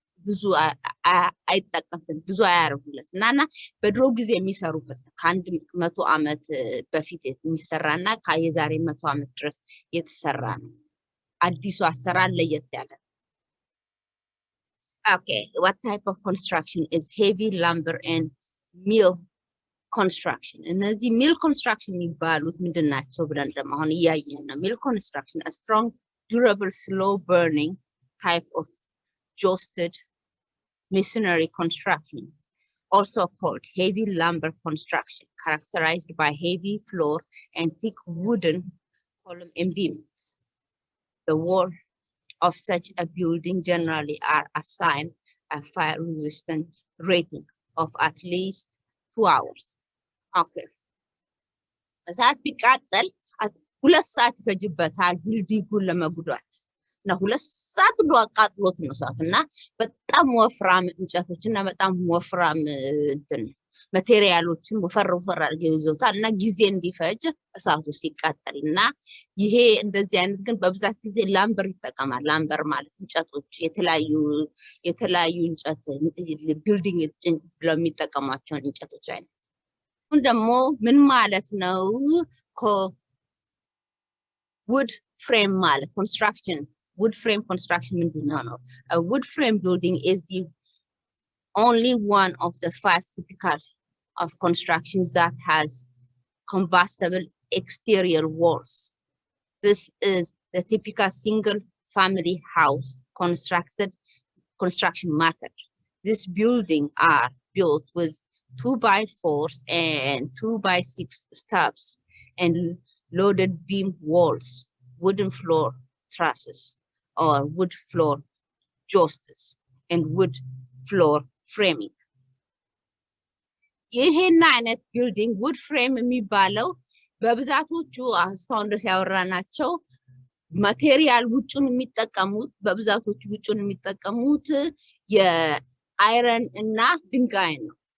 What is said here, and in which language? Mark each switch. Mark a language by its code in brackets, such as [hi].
[am] ብዙ አይጠቀምም ብዙ አያርጉለትና በድሮ ጊዜ የሚሰሩበት ከአንድ 100 ዓመት በፊት የሚሰራና ከየዛሬ 100 ዓመት ድረስ የተሰራ ነው አዲሱ አሰራር ለየት ያለ [en] Okay, what type of construction is heavy lumber and mill construction? [am] እነዚህ mill construction የሚባሉት ምንድናቸው ብለን ደግሞ አሁን እያየን ነው [en] mill construction a strong durable slow burning type of joisted masonry construction also called heavy lumber construction characterized by heavy floor and thick wooden column and beams. The wall of such a building generally are assigned a fire resistant rating of at least 2 hours. Okay. [am] እሳት ቢቃጠል 2 ሰዓት ይፈጅበታል ቢልዲንጉን ለመጉዳት እና 2 ሰዓት ብሎ አቃጥሎት ነው እሳትና በጣም ወፍራም እንጨቶችና በጣም ወፍራም ማቴሪያሎችን ወፈር አድርገው ይዘውታል እና ጊዜ እንዲፈጅ እሳቱ ሲቃጠልና ይሄ እንደዚህ አይነት ግን በብዛት ጊዜ ላምበር ይጠቀማል ላምበር ማለት እንጨቶች የተለያዩ እንጨት ቢልዲንግ ብለው የሚጠቀሟቸው እንጨቶች አይነት አሁን ደግሞ ምን ማለት ነው [en] wood frame ማለት construction wood frame construction [am] ምንድነው ነው [en] a wood frame building is the only one of the 5 typical of constructions that has combustible exterior walls. This is the typical single family house construction method. This building are built with 2x4s and 2x6 stubs and loaded beam walls, wooden floor trusses or wood floor joists and wood floor framing. [am] ይሄን አይነት ቢልዲንግ wood frame የሚባለው በብዛቶቹ አስተውን ድረስ ያወራናቸው ማቴሪያል ውጭውን የሚጠቀሙት በብዛቶቹ ውጭውን የሚጠቀሙት የአይረን እና ድንጋይ ነው